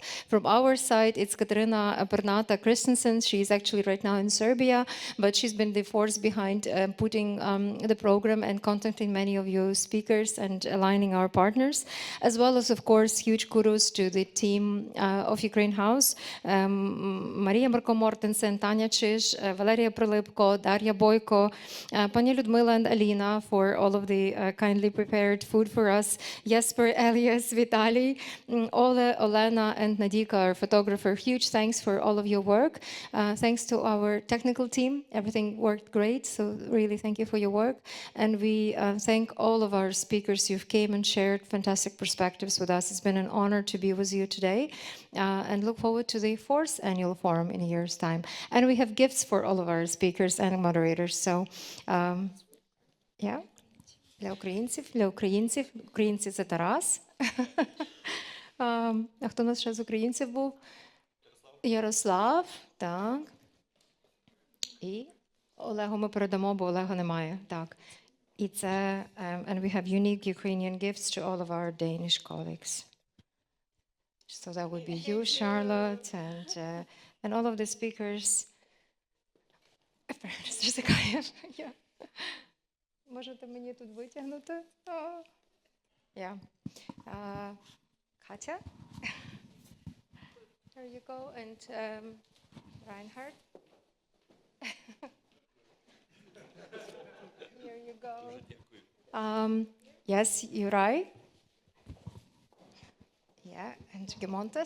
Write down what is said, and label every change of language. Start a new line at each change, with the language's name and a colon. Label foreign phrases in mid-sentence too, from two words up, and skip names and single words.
English: From our side, it's Katerina Pernata Christensen. She's actually right now in Serbia, but she's been the force behind putting the program and contacting many of you speakers and aligning our partners, as well as, of course, huge kudos to the team of Ukraine House, Maria Marko-Mortensen, Tanya Chish, Valeria Prolipko, Daria Boyko, Pani Ludmila and Alina for all of the kindly prepared food for us, Jesper, Elias, Vitali, Ola, Olena, and Nadika, our photographer. Huge thanks for all of your work. Thanks to our technical team. Everything worked great, so really thank you for your work. And we thank all of our speakers. You've came and shared fantastic perspectives with us. It's been an honor to be with you today, and look forward to the 4th annual forum in a year's time. And we have gifts for all of our speakers and moderators. So, yeah.
Ukrainian: Для українців, українці це Тарас. А хто у нас ще з українців був? Ярослав, так. І Олегу ми передамо, бо Олега немає. Так. І це,
English: and we have unique Ukrainian gifts to all of our Danish colleagues. So that would be you, Charlotte, and all of the speakers. Mr. Zakayev, yeah.
Ukrainian: Можете мені тут витягнути?
English: Yeah. Katya. There you go, and Reinhard. Here you go. Yes, you're right. Yeah, and Gemontes.